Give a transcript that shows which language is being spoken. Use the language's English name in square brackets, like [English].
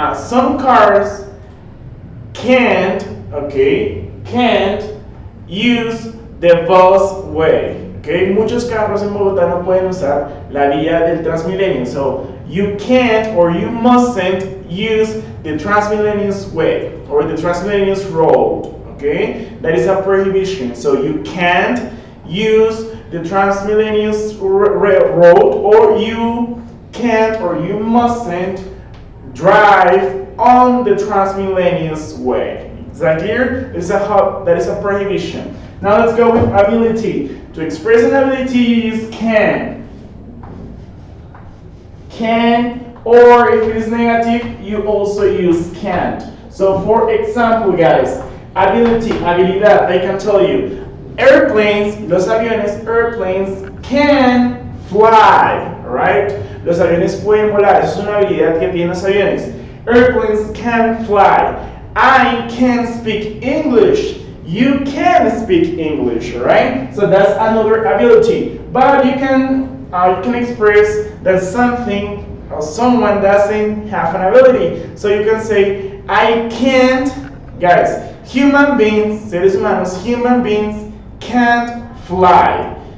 [English] Some cars can't use the bus way. [Spanish] Okay, muchos carros en Bogotá no pueden usar la vía del Transmilenio. [English] So you can't or you mustn't use the Transmilenio's way or the Transmilenio's road. Okay, that is a prohibition. So you can't use the Transmilenio's road, or you can't or you mustn't drive on the transmillennials way. Is that clear? That is a prohibition. Now let's go with ability. To express an ability, you use can. Can, or if it is negative, you also use can't. So for example, guys, ability, habilidad, I can tell you, airplanes, [Spanish] los aviones, [English] airplanes can fly, right? [Spanish] Los aviones pueden volar, eso es una habilidad que tienen los aviones. [English] Airplanes can fly. I can speak English. You can speak English, right? So that's another ability. But you can express that something or someone doesn't have an ability. So you can say, I can't, guys, human beings, [Spanish] seres humanos, [English] human beings can't fly.